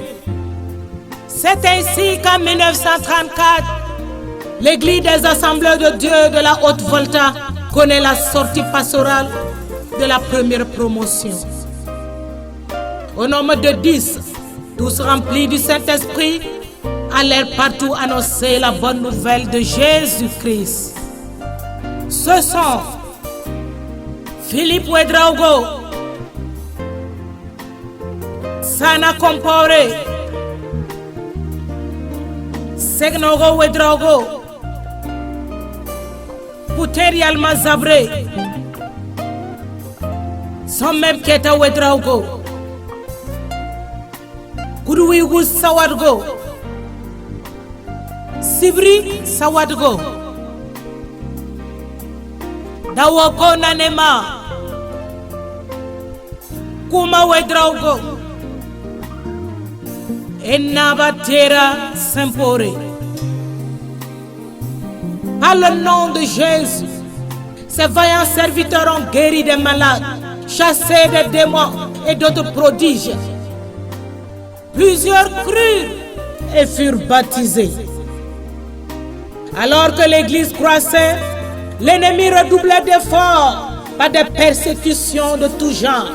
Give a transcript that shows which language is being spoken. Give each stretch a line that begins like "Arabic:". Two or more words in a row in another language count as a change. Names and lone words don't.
French: C'est ainsi qu'en 1934, l'Église des Assemblées de Dieu de la Haute-Volta connaît la sortie pastorale de la première promotion. Au nombre de 10, tous remplis du Saint-Esprit, allèrent partout annoncer la bonne nouvelle de Jésus-Christ. Ce sont Philippe Ouédraogo, Sana Compore, Segnogo Ouédraogo, Pouteri Almazabre, Sommem Keta Ouédraogo, Kourouigou Sawadgo, Sibri Sawadgo, Dawoko Nanema, Kouma Ouédraogo, et Nabatera Sampore. Par le nom de Jésus, ces vaillants serviteurs ont guéri des malades, chassé des démons et d'autres prodiges. Plusieurs crurent et furent baptisés. Alors que l'Église croissait, l'ennemi redoublait d'efforts par des persécutions de tout genre.